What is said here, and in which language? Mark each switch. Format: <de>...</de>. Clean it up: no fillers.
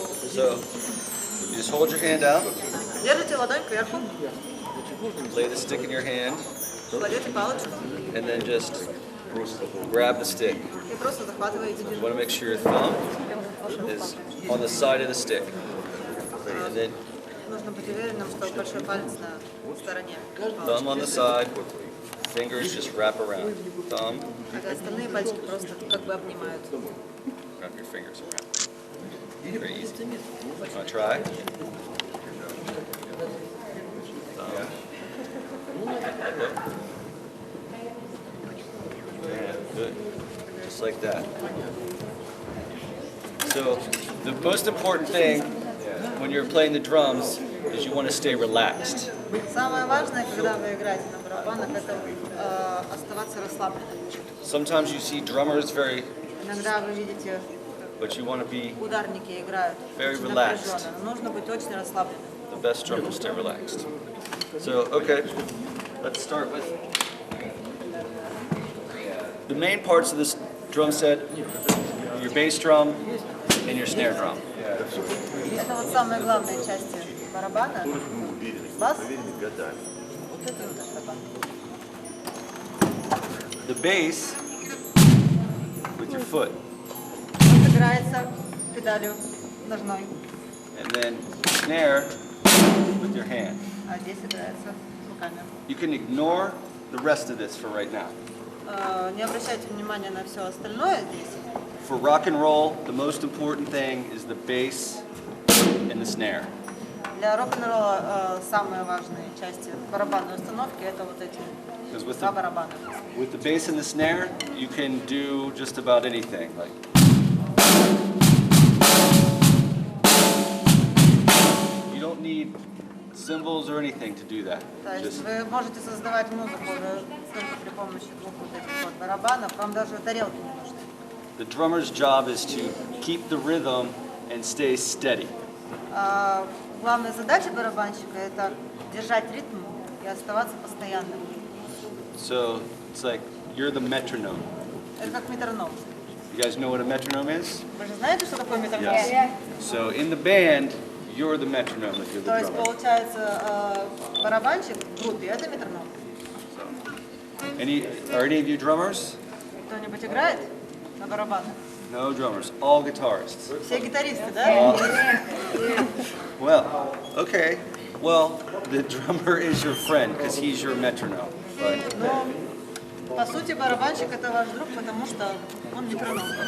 <en>So, you just hold your hand out,</en> <ru>Держите ладонь кверху,</ru> <en>lay the stick in your hand,</en> <ru>кладете палочку</ru> <en>and then just grab the stick.</en> <ru>и просто захватываете.</ru> <en>You want to make sure your thumb is on the side of the stick. And then</en> <ru>Нужно быть уверенным, что большой палец на стороне.</ru> <en>thumb on the side, fingers just wrap around. Thumb,</en> <ru>А остальные пальчики просто как бы обнимают.</ru> <en>wrap your fingers around. Very easy. Want to try? Thumb. Yeah, good. Just like that. So, the most important thing when you're playing the drums is you want to stay relaxed.</en> <ru>Самое важное, когда вы играете на барабанах, это оставаться расслабленным.</ru> <en>Sometimes you see drummers</en> <ru>Иногда вы видите,</ru> <en>but you want to be</en> <ru>ударники играют</ru> <en>Very</en> <ru>очень</ru> <en>relaxed.</en> <ru>напряженно. Нужно быть очень расслабленным.</ru> <en>the best drummers stay relaxed. So, okay, let's start with the main parts of this drum set, your bass drum and your snare drum.</en> <ru>Это вот самые главные части барабана. Бас. Вот это вот барабан.</ru> <en>The bass with your foot,</en> <ru>Он играется педалью ножной,</ru> <en>and then snare with your hand.</en> <ru>а здесь играется руками.</ru> <en>You can ignore the rest of this for right now.</en> <ru>Не обращайте внимания на все остальное здесь.</ru> <en>For rock and roll, the most important thing is the bass and the snare.</en> <ru>Для рок-н-ролла самые важные части барабанной установки это вот эти</ru> <en>Because with</en> <ru>два</ru> <en>the,</en> <ru>барабана.</ru> <en>with the bass and the snare, you can do just about anything. Like you don't need cymbals or anything to do that.</en> <ru>То есть</ru> <en>Just,</en> <ru>вы можете создавать музыку только при помощи двух вот этих вот барабанов. Вам даже тарелки не нужны.</ru> <en>the drummer's job is to keep the rhythm and stay steady.</en> <ru>Главная задача барабанщика это держать ритм и оставаться постоянным.</ru> <en>So it's like you're the metronome.</en> <ru>Это как метроном.</ru> <en>You guys know what a metronome is?</en> <ru>Вы же знаете, что такое метроном?</ru> <en>So in the band, you're the metronome if you're</en> <ru>То</ru> <en>the</en> <ru>есть</ru> <en>drummer.</en> <ru>получается барабанщик в группе это метроном.</ru> <en>Are any of you drummers?</en> <ru>Кто-нибудь играет на барабанах?</ru> <en>No drummers, all guitarists.</en> <ru>Все гитаристы, да?</ru> <en>Well, okay. Well, the drummer is your friend because he's your metronome. But</en> <ru>Ну, По сути, барабанщик это ваш друг, потому что он метроном.</ru>